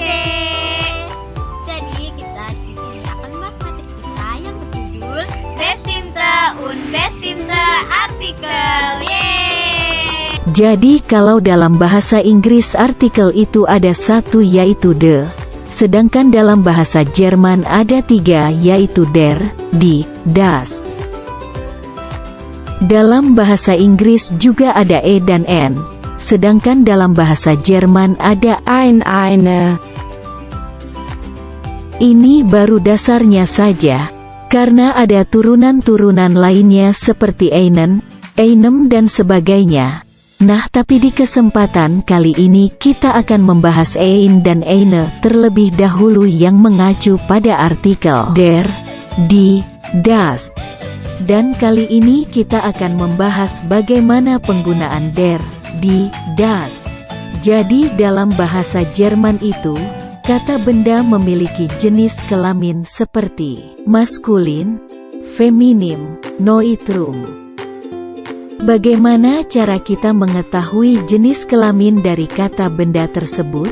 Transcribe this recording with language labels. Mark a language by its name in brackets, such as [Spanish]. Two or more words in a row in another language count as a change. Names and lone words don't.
[Indonesian] Jadi kita di sini akan membahas materi kita yang berjudul [German] Bestimte und Bestimte artikel. [Indonesian] Yeay. Jadi kalau dalam bahasa Inggris artikel itu ada satu yaitu the. Sedangkan dalam bahasa Jerman ada tiga yaitu [German] der, die, das. [Indonesian] Dalam bahasa Inggris juga ada e dan n. Sedangkan dalam bahasa Jerman ada [German] ein, eine. [Indonesian] Ini baru dasarnya saja, karena ada turunan-turunan lainnya seperti [German] einen, einem [Indonesian] dan sebagainya. Nah, tapi di kesempatan kali ini kita akan membahas ein dan eine terlebih dahulu yang mengacu pada artikel [German] der, die, das. [Indonesian] Dan kali ini kita akan membahas bagaimana penggunaan [German] der, die, das. [Indonesian] Jadi dalam bahasa Jerman itu, kata benda memiliki jenis kelamin seperti maskulin, feminim, neutrum. Bagaimana cara kita mengetahui jenis kelamin dari kata benda tersebut?